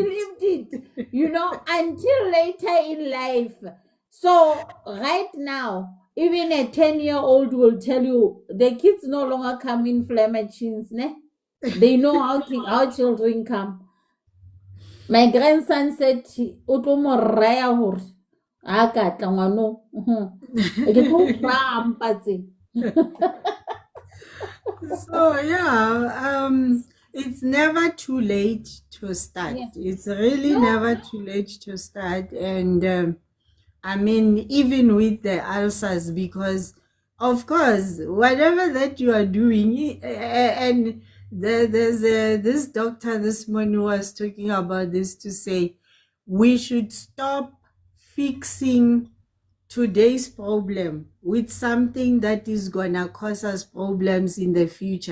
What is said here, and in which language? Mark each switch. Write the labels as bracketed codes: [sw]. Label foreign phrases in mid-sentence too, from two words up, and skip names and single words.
[en] believed it, until later in life. So right now, even a 10-year-old will tell you the kids no longer come in flare machines, ne? They know how children come. My grandson said, [st] "O tlo mo raya hore ha ka tla ngwano, ke tlo o raya mpa tse." [en] So yeah, it's never too late to start. Yeah. It's really No. never too late to start, and I mean, even with the ulcers, because of course, whatever that you are doing, and there's this doctor this morning was talking about this to say we should stop fixing today's problem with something that is gonna cause us problems in the future.